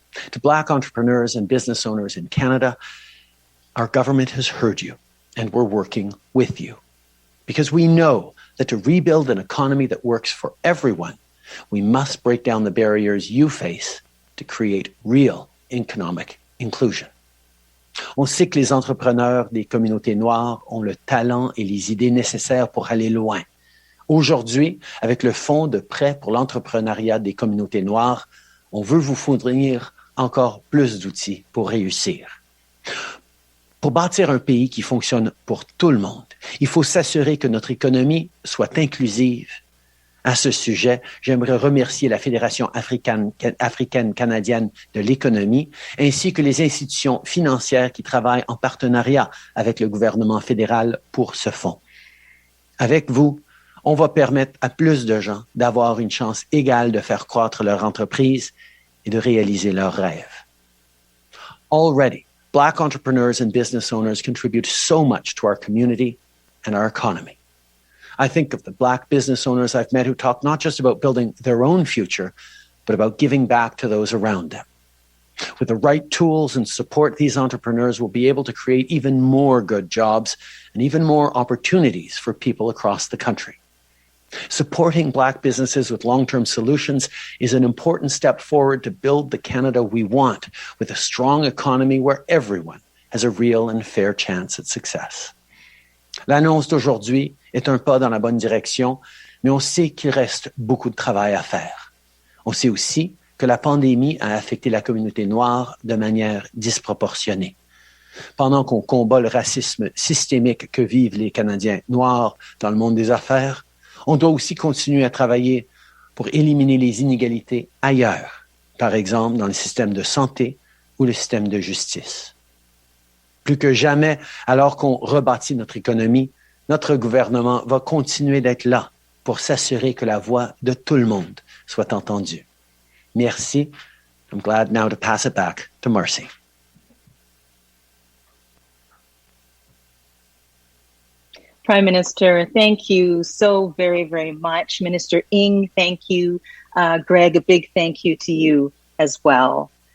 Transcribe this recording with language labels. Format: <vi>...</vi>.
<en>To Black entrepreneurs and business owners in Canada, our government has heard you, and we're working with you. Because we know that to rebuild an economy that works for everyone, we must break down the barriers you face to create real economic inclusion.</en> <fr>On sait que les entrepreneurs des communautés noires ont le talent et les idées nécessaires pour aller loin. Aujourd'hui, avec le Fonds de prêt pour l'entrepreneuriat des communautés noires, on veut vous fournir encore plus d'outils pour réussir. Pour bâtir un pays qui fonctionne pour tout le monde, il faut s'assurer que notre économie soit inclusive. À ce sujet, j'aimerais remercier la Fédération africaine-canadienne de l'économie ainsi que les institutions financières qui travaillent en partenariat avec le gouvernement fédéral pour ce fonds. Avec vous, on va permettre à plus de gens d'avoir une chance égale de faire croître leur entreprise et de réaliser leurs rêves.</fr> <en>Already, Black entrepreneurs and business owners contribute so much to our community and our economy. I think of the Black business owners I've met who talk not just about building their own future, but about giving back to those around them. With the right tools and support, these entrepreneurs will be able to create even more good jobs and even more opportunities for people across the country. Supporting Black businesses with long-term solutions is an important step forward to build the Canada we want, with a strong economy where everyone has a real and fair chance at success.</en> <fr>L'annonce d'aujourd'hui est un pas dans la bonne direction, mais on sait qu'il reste beaucoup de travail à faire. On sait aussi que la pandémie a affecté la communauté noire de manière disproportionnée. Pendant qu'on combat le racisme systémique que vivent les Canadiens noirs dans le monde des affaires, on doit aussi continuer à travailler pour éliminer les inégalités ailleurs, par exemple dans le système de santé ou le système de justice. Plus que jamais, alors qu'on rebâtit notre économie, notre gouvernement va continuer d'être là pour s'assurer que la voix de tout le monde soit entendue. Merci.</fr> <en>I'm glad now to pass it back to Marci. Prime Minister, thank you so very, very much. Minister Ng, thank you. Greg, a big thank you to you as well.</en>